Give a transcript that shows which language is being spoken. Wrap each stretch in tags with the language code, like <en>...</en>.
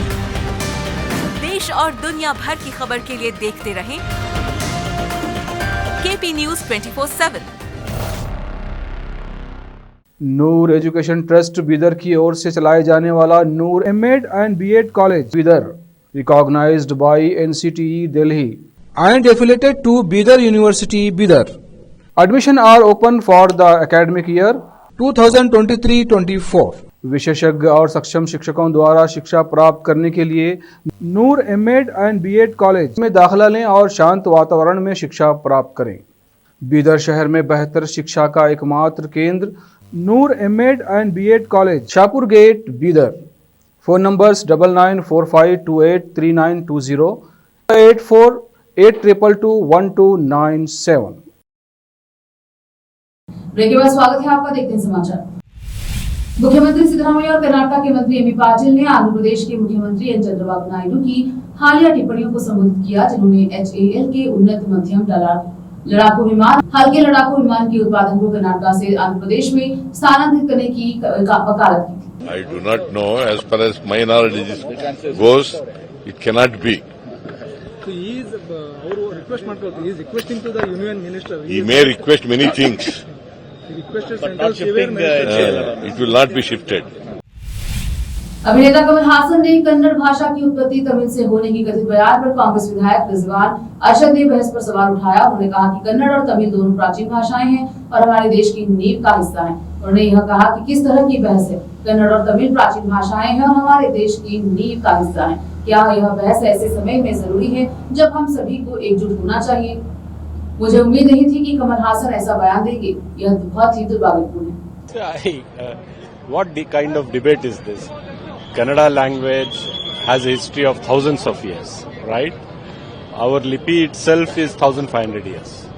<hi>देश और दुनिया भर की खबर के लिए देखते रहें केपी न्यूज 24/7। नूर एजुकेशन ट्रस्ट बीदर की ओर से चलाए जाने वाला नूर MEd and BEd college Bidar,</hi> <en>Recognized by NCTE Delhi and affiliated to Bidar University Bidar. Admission are open for the academic year 2023-24।</en> <hi>विशेषज्ञ और सक्षम शिक्षकों द्वारा शिक्षा प्राप्त करने के लिए नूर एमएड एंड बीएड कॉलेज में दाखिला लें और शांत वातावरण में शिक्षा प्राप्त करें। बीदर शहर में बेहतर शिक्षा का एकमात्र केंद्र नूर MEd and BEd college, Shahpur gate, Bidar. Phone numbers 9945283920, 8482221297। Break के बाद स्वागत है आपका, देखते हैं समाचार। मुख्यमंत्री सिद्धरामैया और कर्नाटक के मंत्री एमपी पाटिल ने आंध्र प्रदेश के मुख्यमंत्री एन चंद्रबाबू नायडू की हालिया टिप्पणियों को संबोधित किया, जिन्होंने HAL के उन्नत मध्यम लड़ाकू विमान, हल्के लड़ाकू विमान के उत्पादन को कर्नाटक से आंध्र प्रदेश में स्थानांतरित करने की वकालत की थी।</hi> <en>I do not know. As far as my knowledge goes, it cannot be. So he is requesting to the union minister. He may request many things. He requested central civil minister. It will not be shifted.</en> <hi>अभिनेता कमल हासन ने कन्नड़ भाषा की उत्पत्ति तमिल से होने की कथित बयान पर कांग्रेस विधायक रिजवान अरशद ने बहस पर सवाल उठाया। उन्होंने कहा कि कन्नड़ और तमिल दोनों प्राचीन भाषाएं हैं और हमारे देश की नींव का हिस्सा हैं। उन्होंने यह कहा कि किस तरह की बहस है, कन्नड़ और तमिल प्राचीन भाषाएं हैं और हमारे देश की नींव का हिस्सा हैं। क्या यह बहस ऐसे समय में जरूरी है जब हम सभी को एकजुट होना चाहिए? मुझे उम्मीद नहीं थी कि कमल हासन ऐसा बयान देंगे। यह बहुत ही दुर्भाग्यपूर्ण है।</hi> <en>What kind of debate is this? Kannada language has a history of thousands of years, right? Our lipi itself is 1500 years.</en>